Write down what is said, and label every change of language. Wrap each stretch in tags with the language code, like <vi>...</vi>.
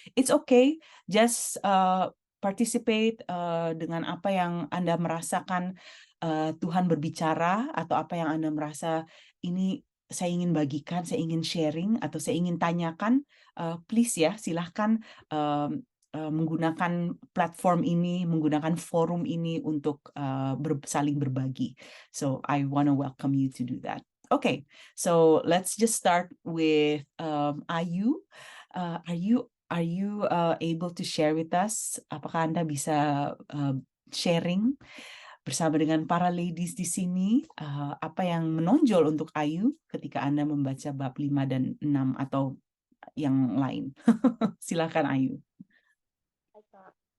<en>It's okay, just participate</en> <id>dengan apa yang Anda merasakan Tuhan berbicara, atau apa yang Anda merasa ini saya ingin bagikan, saya ingin sharing, atau saya ingin tanyakan,</id> <en>please</en> <id>ya, silahkan menggunakan platform ini, menggunakan forum ini untuk saling berbagi.</id> <en>So I want to welcome you to do that. Okay, so let's just start with Ayu. Are you able to share with us?</en> <id>Apakah Anda bisa sharing bersama dengan para ladies di sini, apa yang menonjol untuk Ayu ketika Anda membaca bab 5 dan 6 atau yang lain? Silakan Ayu. Hai, Kak.</id>